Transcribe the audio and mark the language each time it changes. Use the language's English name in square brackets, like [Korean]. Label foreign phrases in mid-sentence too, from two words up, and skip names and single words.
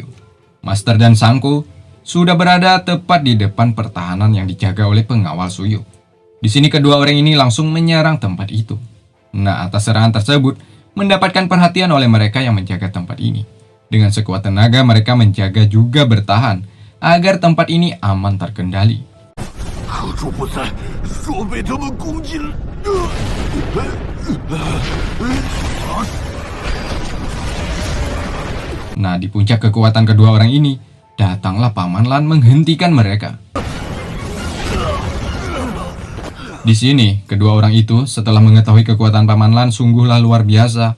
[Indonesian] Master dan Sangko sudah berada tepat di depan pertahanan yang dijaga oleh pengawal Suyu. Di sini kedua orang ini langsung menyerang tempat itu. Nah, atas serangan tersebut mendapatkan perhatian oleh mereka yang menjaga tempat ini. Dengan sekuat tenaga mereka menjaga juga bertahan agar tempat ini aman terkendali. [Chinese] 可主不在，若被他们攻进了， [Indonesian] Nah, di puncak kekuatan kedua orang ini, datanglah Paman Lan menghentikan mereka. Di sini, kedua orang itu setelah mengetahui kekuatan Paman Lan sungguhlah luar biasa.